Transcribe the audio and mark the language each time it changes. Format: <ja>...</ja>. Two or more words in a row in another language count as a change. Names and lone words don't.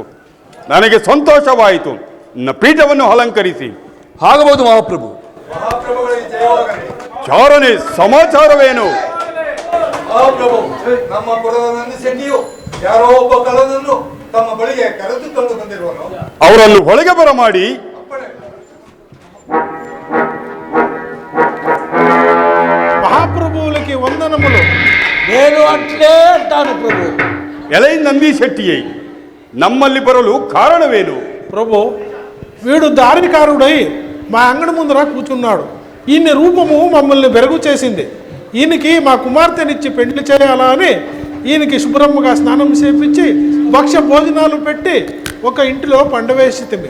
<kn>ನನಗೆ ಸಂತೋಷವಾಯಿತು. ನನ್ನ ಪೀಠವನ್ನು ಅಲಂಕರಿಸಿ. ಆಗಬಹುದು ಮಹಾಪ್ರಭು. ಚಾರಣೆ ಸಮಾಚಾರವೇನು? ಮಹಾಪ್ರಭು, ನಮ್ಮ ಪುರದ ನಂದಿಶೆಟ್ಟಿಯು ಯಾರೋ ಒಬ್ಬ ಕಳ್ಳನನ್ನು ತಮ್ಮ ಬಳಿಗೆ ಕರೆದುಕೊಂಡು ಬಂದಿರುವನು. ಅವರನ್ನು ಒಳಗೆ ಬರಮಾಡಿ.</kn> <te>మహాప్రభువులకి వందనములు. నేను అట్లే అంటాను ప్రభు.</te> <kn>ಎಲೈ ನಂದಿ ಶೆಟ್ಟಿಯೇ, ನಮ್ಮಲ್ಲಿ ಬರಲು ಕಾರಣವೇನು?</kn> <te>ప్రభు, వీడు దారికారుడై మా అంగడి ముందర కూర్చున్నాడు. ఈయన రూపము మమ్మల్ని బెరుగు చేసింది. ఈయనకి మా కుమార్తెనిచ్చి పెళ్లి చేయాలా అని ఈయనకి శుభ్రముగా స్నానం చేపించి భక్ష్య భోజనాలు పెట్టి ఒక ఇంటిలో పండవేసితిమి.</te>